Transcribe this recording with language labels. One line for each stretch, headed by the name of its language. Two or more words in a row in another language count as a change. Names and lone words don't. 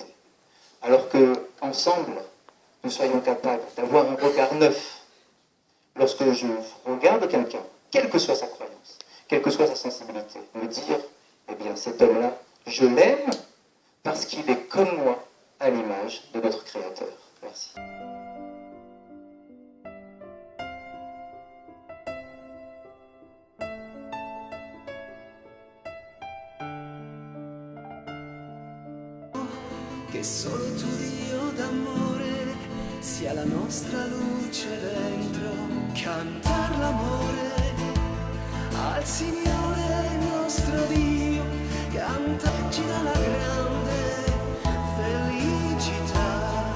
French: Alors que, ensemble, nous soyons capables d'avoir un regard neuf. Lorsque je regarde quelqu'un, quelle que soit sa croyance, quelle que soit sa sensibilité, me dire, eh bien cet homme-là, je l'aime parce qu'il est comme moi à l'image de notre Créateur. Merci.
Italian: Che solo il tuo Dio d'amore sia la nostra luce dentro, cantar l'amore al Signore il nostro Dio, cantarci dalla grande felicità.